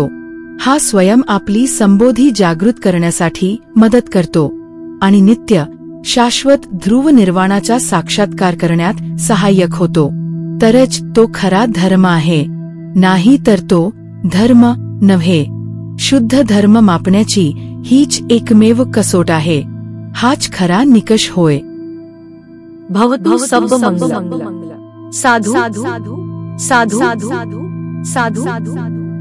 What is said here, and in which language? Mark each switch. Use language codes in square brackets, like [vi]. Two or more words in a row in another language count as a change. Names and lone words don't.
[mr] हा स्वयं आपली संबोधी जागृत करण्यासाठी मदत करतो आणि नित्य शाश्वत ध्रुव निर्वाणाचा साक्षात्कार करण्यात सहाय्यक होतो. तरच तो खरा धर्म आहे, नाही तर तो धर्म नव्हे. शुद्ध धर्म मापण्याची हीच एकमेव कसोट आहे. हाच खरा निकष होय. [pi] भवतु सब मंगलम. [mr] साधु साधु साधु साधु साधु साधु.